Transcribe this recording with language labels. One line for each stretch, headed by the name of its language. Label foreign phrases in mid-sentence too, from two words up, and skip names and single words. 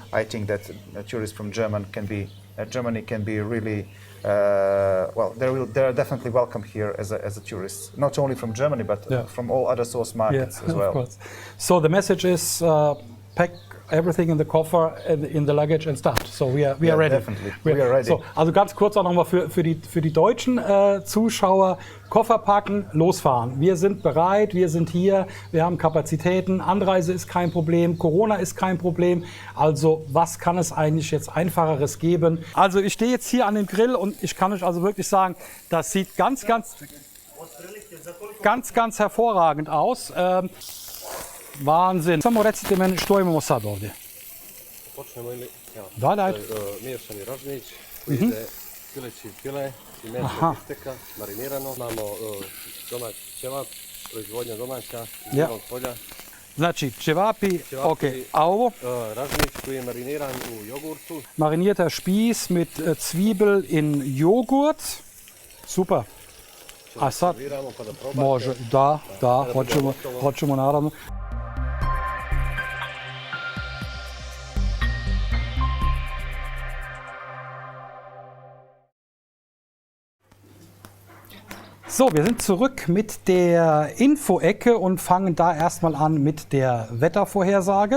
English: I think that tourists from Germany can be really well. They're definitely welcome here as a tourist, not only from Germany but yeah. from all other source markets as well. Of course. So the message is pack everything in the coffer, in the luggage and start. So we are ready. Definitely. We are ready. So,
German: also ganz kurz auch nochmal für die deutschen Zuschauer: Koffer packen, losfahren. Wir sind bereit, wir sind hier, wir haben Kapazitäten. Anreise ist kein Problem, Corona ist kein Problem. Also was kann es eigentlich jetzt Einfacheres geben? Also ich stehe jetzt hier an dem Grill und ich kann euch also wirklich sagen, das sieht ganz hervorragend aus. Wahnsinn.
Croatian: Samo recite meni što imamo sad ovdje. Počnemo ili ja. Da. Miješani ražnjić koji ide pileći file i meso bisteka marinirano. Imamo domaći ćevap, proizvodnja domaća iz Novog polja. Znači ćevapi, ok. A ovo? Ražnjić koji je mariniran u jogurtu.
German: Marinierter Spieß mit Zwiebel in Joghurt. Super.
Croatian: A sad može, da, hoćemo naravno.
German: So, wir sind zurück mit der Info-Ecke und fangen da erstmal an mit der Wettervorhersage.